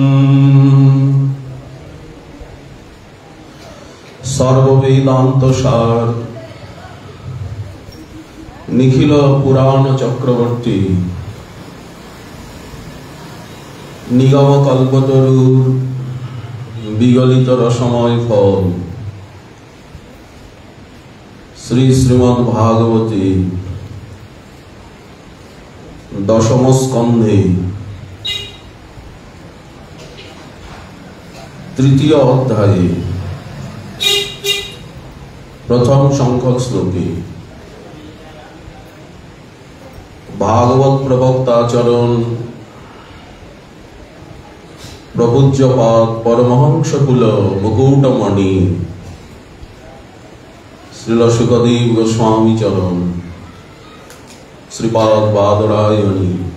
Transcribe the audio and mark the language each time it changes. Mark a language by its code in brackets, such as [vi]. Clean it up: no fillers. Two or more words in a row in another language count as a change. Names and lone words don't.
[sa] सर्ववेदांत सार निखिल पुराण चक्रवर्ती निगम कल्पतरुर विगलित रसमय फल श्री श्रीमद् भागवते दशम स्कंधे [bn] তৃতীয় অধ্যায়ে প্রথম সংখ্যক শ্লোকে ভাগবত প্রবক্তাচরণ প্রপূজ্যপাদ পরমহংসকুল মুকুটমণি শ্রীল শুকদেব গোস্বামী চরণ শ্রীপাদ বাদরায়ণী